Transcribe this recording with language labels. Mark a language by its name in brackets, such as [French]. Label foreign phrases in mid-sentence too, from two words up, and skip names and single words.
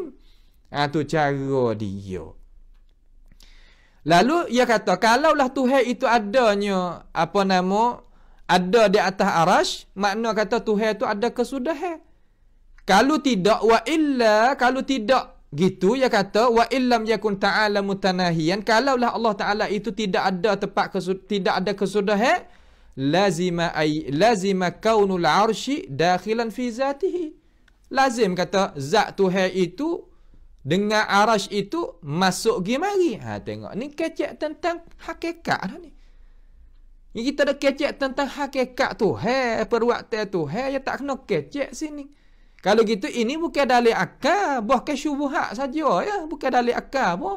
[Malay] Tu cara dia. Lalu ia kata kalaulah Tuhan itu adanya ada di atas arasy, makna kata Tuhan tu ada kesudahan. Kalau tidak kalau tidak gitu, ia kata [Arabic] وإلا لم يكن تعالى متناهيا, [Malay] kalaulah Allah Taala itu tidak ada tidak ada kesudahan, [Arabic] لزم كون العرش داخلا في ذاته. [Malay] Lazim kata zat Tuhan itu dengan arasy itu masuk gimari. Tengok ni kecek tentang hakikat dah ni. Kita dah kecek tentang hakikat Tuhan, perbuatan Tuhan, ya tak kena kecek sini. Kalau gitu ini bukan dalil akal, bukan syubhat saja ya, bukan dalil akal pun.